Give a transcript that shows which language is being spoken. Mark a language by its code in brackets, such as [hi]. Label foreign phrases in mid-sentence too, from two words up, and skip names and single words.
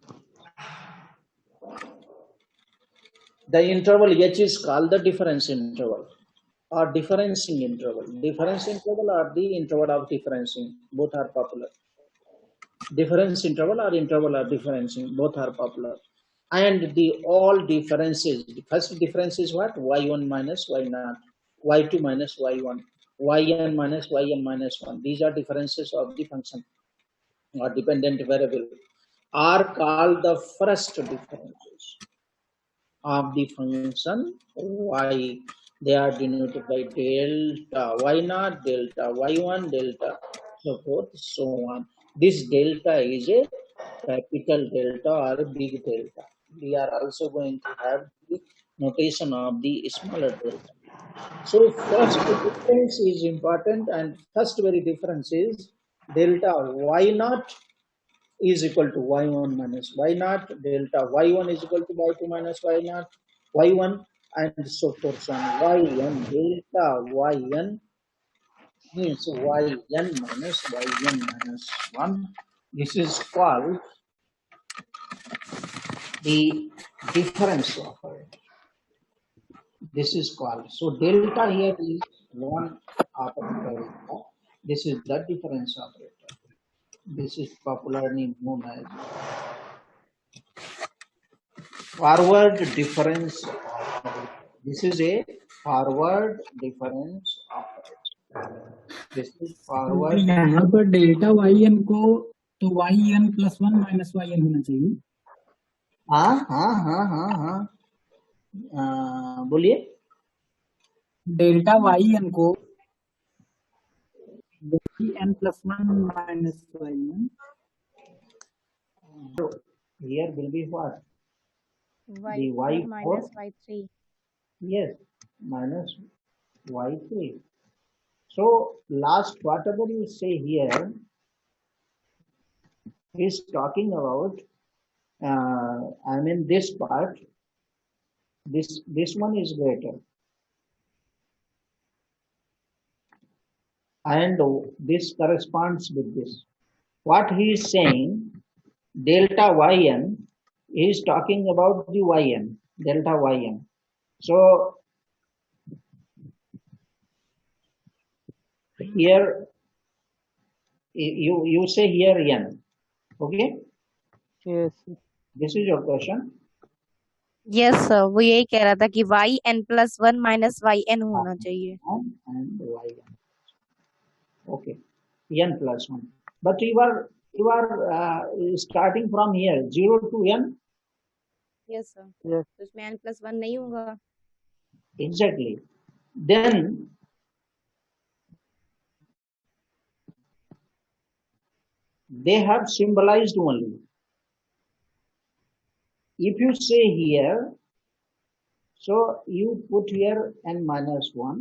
[en] The interval h is called the difference interval or differencing interval. Difference interval or the interval of differencing. Both are popular. Difference interval or interval of differencing. Both are popular. And the all differences. The first difference is what? y1 minus y0. y2 minus y1. yn minus yn minus 1. These are differences of the function or dependent variable are called the first differences of the function y. They are denoted by delta y0, delta y1, delta so forth, so on. This delta is a capital delta or big delta. We are also going to have the notation of the smaller delta. So first difference is important, and first very difference is delta y0 is equal to y1 minus y0, delta y1 is equal to y2 minus y0, y1, and so forth on. yn, delta yn means yn minus yn minus 1. This is called the difference operator. This is called. So delta here is one operator. This is the difference operator. This is popularly known as forward difference operator. This is a forward difference operator. This is forward. [hi] यहाँ पर [en] delta y n [hi] को तो [en] y n plus 1 minus y n [hi] होना चाहिए. हाँ बोलिए. [en] delta y n को y n plus 1 minus y n. Here will be what? Y4 minus Y3. Yes, minus Y3. So last whatever you say here is talking about, I mean this part, this one is greater. And this corresponds with this. What he is saying, delta yn is talking about the yn, delta yn. So here you say here n, okay? Yes. This is your question. Yes sir, [hi] वो यही कह रहा था कि [en] yn plus 1 minus yn [hi] होना चाहिए. [en] And yn. Okay, n plus 1. But you are starting from here 0 to n. Yes sir. Yes. [hi] तो इसमें [en] n plus 1 [hi] नहीं होगा. [en] Exactly. Then they have symbolized only. If you say here, so you put here n minus 1.